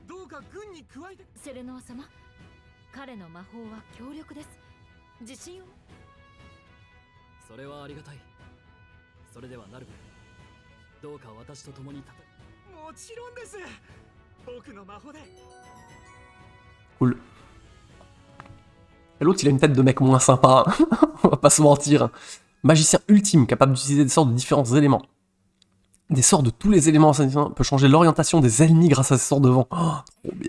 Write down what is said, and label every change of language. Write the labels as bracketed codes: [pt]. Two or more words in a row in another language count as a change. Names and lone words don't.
[ja] か軍に加えて。セレノア様、彼の魔法は強力です。自信を。それはありがたい。それではナルブ、どうか私と共に戦もちろんです。僕の魔法で。 [fr] Cool. Et l'autre, il a une tête de mec moins sympa, on va pas se mentir. Magicien ultime, capable d'utiliser des sorts de différents éléments. Des sorts de tous les éléments peut changer l'orientation des ennemis grâce à ses sorts de vent. Oh, trop bien.